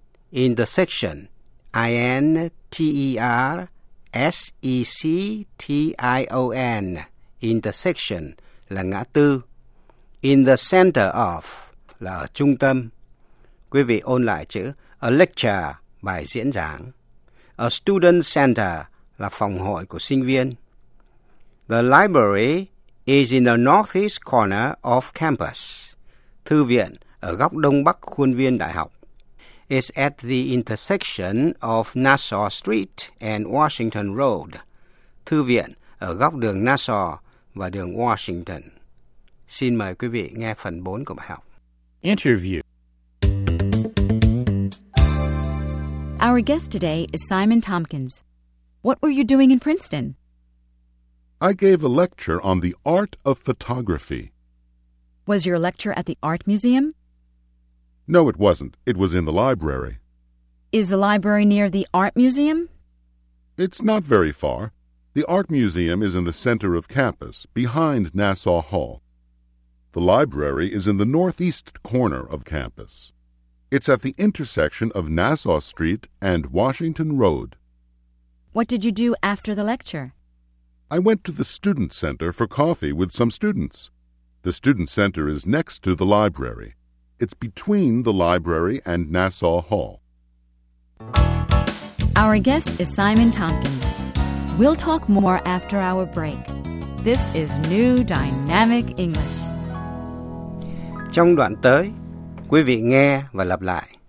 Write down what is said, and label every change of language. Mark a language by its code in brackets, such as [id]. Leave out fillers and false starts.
[vi] Intersection, I-N-T-E-R-S-E-C-T-I-O-N, Intersection là ngã tư. [en] In the center of [vi] là ở trung tâm. Quý vị ôn lại chữ [en] A lecture, [vi] bài diễn giảng. [en] A student center [vi] là phòng hội của sinh viên. [en] The library is in the northeast corner of campus. [vi] Thư viện ở góc đông bắc khuôn viên đại học. [en] It's at the intersection of Nassau Street and Washington Road. [vi] Thư viện ở góc đường Nassau và đường Washington. Xin mời quý vị nghe phần 4 của bài học. [en] Interview. Our guest today is Simon Tompkins. What were you doing in Princeton? I gave a lecture on the art of photography. Was your lecture at the art museum? No, it wasn't. It was in the library. Is the library near the art museum? It's not very far. The art museum is in the center of campus, behind Nassau Hall. The library is in the northeast corner of campus. It's at the intersection of Nassau Street and Washington Road. What did you do after the lecture? I went to the student center for coffee with some students. The student center is next to the library. It's between the library and Nassau Hall. Our guest is Simon Tompkins. We'll talk more after our break. This is New Dynamic English. [vi] Trong đoạn tới, quý vị nghe và lặp lại.